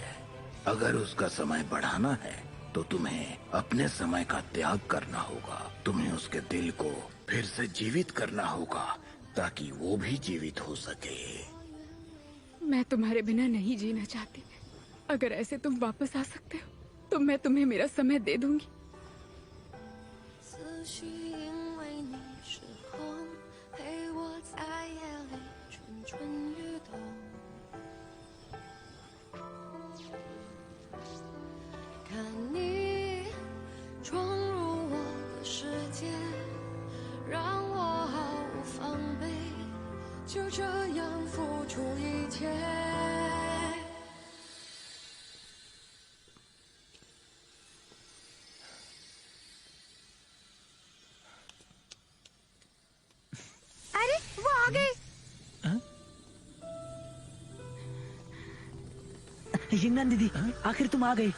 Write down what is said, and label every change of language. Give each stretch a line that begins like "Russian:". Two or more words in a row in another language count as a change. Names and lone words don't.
Hindi: अगर उसका समय बढ़ाना है तो तुम्हें अपने समय का त्याग करना होगा। तुम्हें उसके दिल को फिर से जीवित करना होगा ताकि वो भी जीवित हो सके। मैं तुम्हारे बिना नहीं जीना चाहती। अगर ऐसे तुम वापस आ सकते हो तो मैं तुम्हें मेरा समय दे दूंगी।
Chinese: 思绪因为你失控，陪我在夜里蠢蠢欲动。看你闯入我的世界，让我毫无防备，就这样付出一切。
Hindi: अरे वो आ गए। यिंगनान दीदी, आखिर तुम आ गई।